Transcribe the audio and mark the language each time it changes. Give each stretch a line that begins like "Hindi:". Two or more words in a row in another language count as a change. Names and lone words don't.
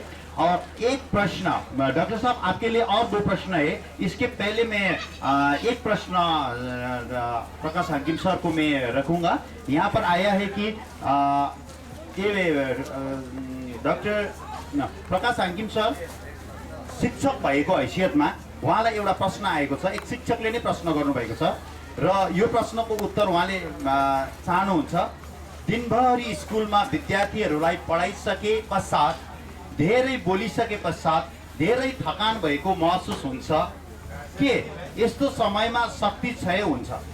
Hindi: और एक प्रश्न डॉक्टर साहब आपके लिए, और 2 प्रश्न है। इसके पहले मैं एक प्रश्न प्रकाश हाकिम सर को मैं रखूंगा। यहाँ पर आया है कि
Nepali: डॉक्टर प्रकाश हाकिम सर शिक्षक भएको हैसियतमा उहाँलाई एउटा प्रश्न आएको छ। एक शिक्षकले नै प्रश्न गर्नुभएको छ र यो प्रश्नको उत्तर उहाँले चाहनुहुन्छ। दिनभरि स्कुलमा विद्यार्थीहरूलाई पढाइसके पश्चात, धेरै बोलिसके पश्चात धेरै थकान भएको महसुस हुन्छ के यस्तो समयमा शक्ति क्षय हुन्छ?